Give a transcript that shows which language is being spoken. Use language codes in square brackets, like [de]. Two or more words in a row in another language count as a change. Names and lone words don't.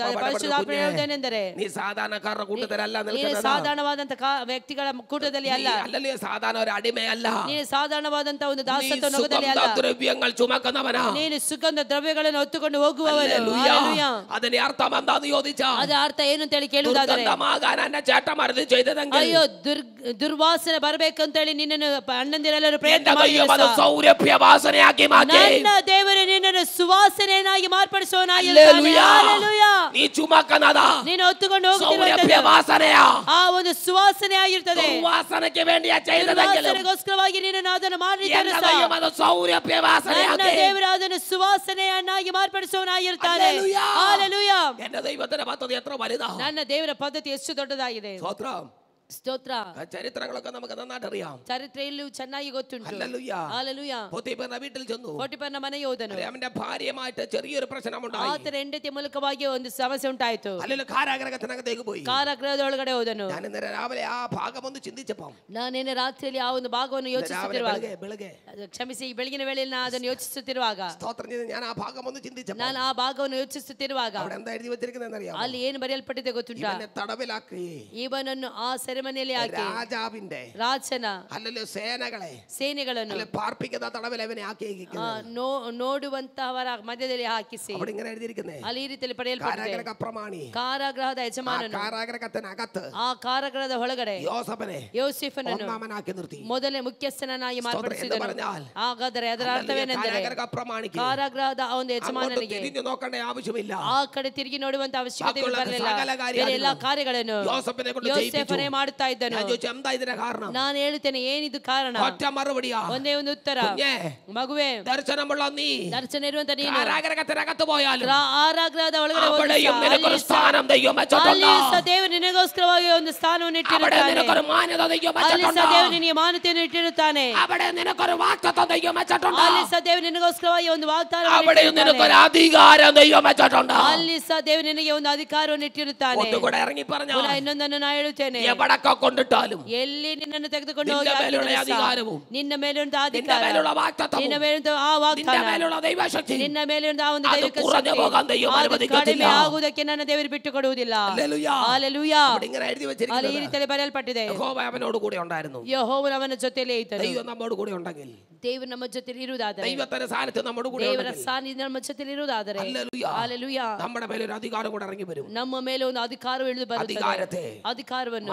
[kn] ಪರಿಶುದ್ಧಾತ್ಮ ಹೇಳುವುದೇನೆಂದರೆ, [ml] നീ സാധാരണക്കാരുടെ കൂട്ടത്തിലല്ല [kn] ನೀನು [ml] നിൽക്കുന്നത്. [kn] ಸಾಧಾರಣವಾದಂತ ವ್ಯಕ್ತಿಗಳ ಕೂಟದಲ್ಲಿ ಅಲ್ಲ. [ml] അല്ലല്ലോ സാധാരണ ഒരു അടിമയല്ല. [kn] ನೀನು ಸಾಧಾರಣವಾದಂತ ಒಂದು [ml] നീ [kn] ದಾಸತ್ವ ನೊಗದಲ್ಲಿ ಅಲ್ಲ. [ml] സുഗന്ധദ്രവ്യങ്ങൾ ചുമക്കുന്നവനാ. [kn] ನೀನು ಸುಗಂಧ ದ್ರವ್ಯಗಳನ್ನು ಹೊತ್ತುಕೊಂಡು ಹೋಗುವವನು. ಹಲ್ಲೆಲೂಯಾ. [ml] അതിന്റെ അർത്ഥം എന്താന്ന് ചോദിച്ചാ, [kn] ಅದರ ಅರ್ಥ ಏನು ಅಂತ ಹೇಳಿ ಕೇಳುವುದಾದರೆ, [ml] ദുർഗന്ധമാകാൻ എന്റെ ചേട്ടന്മാർ ഇത് ചെയ്തതെങ്കിൽ, [kn] ಅಯ್ಯೋ ದುರ್ವಾಸನೆ ಬರಬೇಕಂತ ಹೇಳಿ ನಿನ್ನನ್ನು ಅಣ್ಣಂದಿರೆಲ್ಲರೂ ಪ್ರಯತ್ನ [ml] എന്റെ ദൈവം അത് [kn] ಮಾಡಿದ್ರು. [ml] സൗരഭ്യവാസനയാക്കി മാറ്റി. [kn] ನನ್ನ ದೇವರು ನಿನ್ನನ್ನು ಸುವಾಸನೆಯನ್ನಾಗಿ ಮಾರ್ಪಡಿಸುವವನಾಗಿರುತ್ತಾನೆ. ಹಲ್ಲೆಲೂಯಾ. [ml] നീ ചുമക്കുന്നതാ [kn] ನೀನು ಹೊತ್ತುಕೊಂಡು ಹೋಗುತ್ತಿರುವಂತದ್ದು [ml] സൗരഭ്യവാസനയാ. [kn] ಆ ಒಂದು ಸುವಾಸನೆ ಆಗಿರುತ್ತದೆ. [ml] ദുർവാസനയ്ക്ക് വേണ്ടിയാ ചെയ്തതെങ്കിലും, [kn] ದುರ್ವಾಸನೆಗೋಸ್ಕರವಾಗಿ ನೀನು ಅದನ್ನು ಮಾಡಿದ್ದಾನೆ [ml] എന്റെ [kn] ಸಹ. [ml] ദൈവം അത് [kn] ನನ್ನ [ml] സൗരഭ്യവാസനയാക്കി. [kn] ದೇವರು ಅದನ್ನು ಸುವಾಸನೆಯನ್ನಾಗಿ ಮಾರ್ಪಡಿಸುವವನಾಗಿರುತ್ತಾನೆ. [ml] ഹല്ലേലൂയ. [kn] ಹಲ್ಲೆಲೂಯಾ. [ml] എന്റെ ദൈവത്തിന്റെ പദ്ധതി എത്ര വലുതാ. [kn] ನನ್ನ ದೇವರ ಪದ್ಧತಿ ಎಷ್ಟು ದೊಡ್ಡದಾಗಿದೆ. [ml] സ്തോത്രം. [kn] ಸ್ತೋತ್ರ. [ml] ചരിത്രങ്ങളൊക്കെ നമുക്ക് നന്നായിട്ട് അറിയാം. [kn] ചರಿത്രയിലും ಚೆನ್ನಾಗಿ ಗೊತ್ತುಂಟು. [ml] ഹല്ലേലൂയ. ഹല്ലേലൂയ. പോത്തിഫറിന്റെ വീട്ടിൽ ചെന്നു. [kn] ಪೋಟಿಫರನ ಮನೆಗೆ ಹೋದನು. [ml] അവന്റെ ഭാര്യയുമായിട്ട് ചെറിയൊരു പ്രശ്നമുണ്ടായി. [kn] ಆತನ ಹೆಂಡತಿ ಮೂಲಕವಾಗಿ ಒಂದು ಸಮಸ್ಯೆ ಉಂಟಾಯಿತು. [ml] അല്ലെങ്കിൽ കാരാഗ്രഹത്തിനകത്തേക്ക് പോയി. [kn] ಕಾರಾಗೃಹದ ಒಳಗಡೆ ಹೋದನು. [ml] ഞാൻ ഇന്നലെ രാവിലെ ആ ഭാഗം ഒന്ന് ചിന്തിച്ചപ്പോൾ [kn] ನಾನೇನೆ ರಾತ್ರಿಯಲ್ಲಿ ಆ ಒಂದು ಭಾಗವನ್ನು ಯೋಚಿಸುತ್ತಿರುವಾಗ, ಬೆಳಗ್ಗೆ ಕ್ಷಮಿಸಿ, ಈ ಬೆಳಗಿನ ವೇಳೆಯಲ್ಲಿ ನಾನು ಅದನ್ನು ಯೋಚಿಸುತ್ತಿರುವಾಗ, [ml] സ്തോത്രം ചെയ്ത് ഞാൻ ആ ഭാഗം ഒന്ന് ചിന്തിച്ചപ്പോൾ [kn] ನಾನು ಆ ಭಾಗವನ್ನು ಯೋಚಿಸುತ್ತಿರುವಾಗ [ml] അവിടെ എന്താ ಎഴുതി വെച്ചിരിക്കുന്നതെന്ന് അറിയാമോ? [kn] ಅಲ್ಲಿ ಏನು ಬರೆಯಲ್ಪಟ್ಟಿದೆ ಗೊತ್ತುಂಟಾ? [ml] ഇവനെ തടവിലാക്കി [kn] ಇವನನ್ನು ಆ ಸೆರೆಮನೆಯಲ್ಲಿ ಹಾಕಿ [ml] രാജാവിന്റെ [kn] ರಾಜನ [ml] അല്ലല്ലോ [kn] ಸೇನೆಗಳನ್ನು [ml] പാർപ്പിക്കുന്ന തടവിൽ അവനെ ആക്കിയിരിക്കുന്നത്. [kn] ನೋಡುವಂತಹವರ ಮಧ್ಯದಲ್ಲಿ ಹಾಕಿಸಿ [ml] അവിടെ ഇങ്ങനെ എഴുതിയിരിക്കുന്നേ, [kn] ಅಲ್ಲಿ ಈ ರೀತಿಯಲ್ಲಿ ಪಡೆಯಲ್ಪಟ್ಟಿದೆ. [ml] കാരാഗ്രഹ പ്രമാണി, [kn] ಕಾರಾಗೃಹದ ಯಜಮಾನನು [ml] കാരാഗ്രഹത്തിനകത്ത് [kn] ಆ ಕಾರಾಗೃಹದ ಒಳಗಡೆ ಯೋಸೇಫನನ್ನು [ml] ഒന്നാമനാക്കി നിർത്തി, [kn] ಮೊದಲೇ ಮುಖ್ಯಸ್ಥನಾಗಿ ಮಾರ್ಪಡಿಸಿದನು. ಹಾಗಾದರೆ ಅದರ ಅರ್ಥವೇನೆಂದರೆ ಕಾರಾಗೃಹದ ಆ ಒಂದು ಯಜಮಾನನಿಗೆ [ml] തിരിഞ്ഞു നോക്കേണ്ട ആവശ്യമില്ല, [kn] ಆ ಕಡೆ ತಿರುಗಿ ನೋಡುವಂತ ಅವಶ್ಯಕತೆ ಬರಲಿಲ್ಲ. ಬೇರೆ ಎಲ್ಲಾ ಕಾರ್ಯಗಳನ್ನು ಯೋಸೇಫನೇ ಮಾಡುತ್ತಾ ಇದ್ದನು. [ml] എന്താ ഇതിന്റെ കാരണം? [kn] ನಾನು ಹೇಳುತ್ತೇನೆ, ಏನಿದು ಕಾರಣ? [ml] ഒറ്റ മറുപടിയാ, [kn] ಒಂದೇ ಒಂದು ಉತ್ತರ. ಮಗುವೆ, [ml] ദർശനമുള്ള നീ [kn] ದರ್ಶನ ಇರುವಂತ ನೀನು [ml] കാരാഗ്രഹത്തിനകത്ത് പോയാൽ [kn] ಕಾರಾಗೃಹದ ಒಳಗಡೆ [ml] അവിടെയും നിനക്കൊരു സ്ഥാനം ദൈവം വെച്ചിട്ടുണ്ട്. [kn] ಅಲ್ಲಿ ಸಹ ದೇವರು ನಿನಗೋಸ್ಕರವಾಗಿ ಒಂದು ಸ್ಥಾನವನ್ನು ಇಟ್ಟಿರುತ್ತಾನೆ. [ml] നിനക്കൊരു മാന്യത ദൈവം [kn] ಅಲ್ಲಿ [ml] വെച്ചിട്ടുണ്ട്. [kn] ಸಹ ದೇವರು ನಿನಗೆ ಮಾನ್ಯತೆಯನ್ನು ಇಟ್ಟಿರುತ್ತಾನೆ. [ml] അവിടെ നിനക്കൊരു വാഗ്ദത്തം ദൈവം വെച്ചിട്ടുണ്ട്. [kn] ಅಲ್ಲಿ ಸಹ ದೇವರು ನಿನಗೋಸ್ಕರವಾಗಿ ಒಂದು ವಾಗ್ದಾನವನ್ನು [ml] അവിടെയും നിനക്കൊരു അധികാരം ദൈവം വെച്ചിട്ടുണ്ട്. [kn] ಅಲ್ಲಿ ಸಹ ದೇವರು ನಿನಗೆ ಒಂದು ಅಧಿಕಾರವನ್ನು ಇಟ್ಟಿರುತ್ತಾನೆ. [ml] ഒന്നുകൂടെ ഇറങ്ങി പറഞ്ഞാൽ [kn] ಇನ್ನೊಂದನ್ನು ನಾನು ಹೇಳುತ್ತೇನೆ, [ml] എവിടൊക്കെ കൊണ്ടിട്ടാലും [kn] ಎಲ್ಲಿ ನಿನ್ನನ್ನು ತೆಗೆದುಕೊಂಡು ಹೋಗಿ [ml] നിന്റെ മേലുള്ള അധികാരവും [kn] ನಿನ್ನ ಮೇಲಿರುವಂತ [ml] നിന്റെ [kn] ಅಧಿಕಾರ, [ml] മേലുള്ള വാഗ്ദത്തവും [kn] ನಿನ್ನ ಮೇಲಿರುವಂತ ಆ [ml] നിന്റെ [kn] ವಾಗ್ದಾನ, [ml] മേലുള്ള ദൈവശക്തി [kn] ನಿನ್ನ ಮೇಲಿರುವಂತ ಆ ಒಂದು ಅದು ದೈವಿಕ [ml] കുറഞ്ഞു പോകാൻ ദൈവം [kn] ಅದು [ml] അനുവദിക്കത്തില്ല. [kn] ಕಡಿಮೆ ಆಗುವುದಕ್ಕೆ ನನ್ನ ದೇವರು ಬಿಟ್ಟು ಕೊಡುವುದಿಲ್ಲ. [ml] ഹല്ലേലൂയ. [kn] ಹಲ್ಲೆಲೂಯಾ. [ml] അവിടെ ഇങ്ങനെ എഴുതി [kn] ಅಲ್ಲಿ ಈ [ml] വെച്ചിരിക്കുന്നത്, [kn] ರೀತಿಯಲ್ಲಿ ಬರೆಯಲ್ಪಟ್ಟಿದೆ, [ml] യഹോവ അവനോട് കൂടെ ഉണ്ടായിരുന്നു. [kn] ಯೆಹೋವನು ಅವನ ಜೊತೆಯಲ್ಲೇ ಇದ್ದನು. [ml] ദൈവം നമ്മോട് കൂടെ ഉണ്ടെങ്കിൽ, [kn] ದೇವರು ನಮ್ಮ ಜೊತೆಯಲ್ಲಿ ಇರುವುದಾದರೆ, [ml] ദൈവത്തിന്റെ സാന്നിധ്യം നമ്മോട് കൂടെ [kn] ದೇವರ [ml] ഉണ്ടെങ്കിൽ, [kn] ಸಾನ್ನಿಧ್ಯ ನಮ್ಮ ಜೊತೆಯಲ್ಲಿ ಇರುವುದಾದರೆ, [ml] ഹല്ലേലൂയ, [kn] ಹಲ್ಲೆಲೂಯಾ, [ml] നമ്മുടെ മേലെ ഒരു അധികാരം കൂടെ ഇറങ്ങി വരും. [kn] ನಮ್ಮ ಮೇಲೆ ಒಂದು ಅಧಿಕಾರ ಇಳಿದು ಬರುತ್ತದೆ. [ml] അധികാരത്തെ [kn] ಅಧಿಕಾರವನ್ನು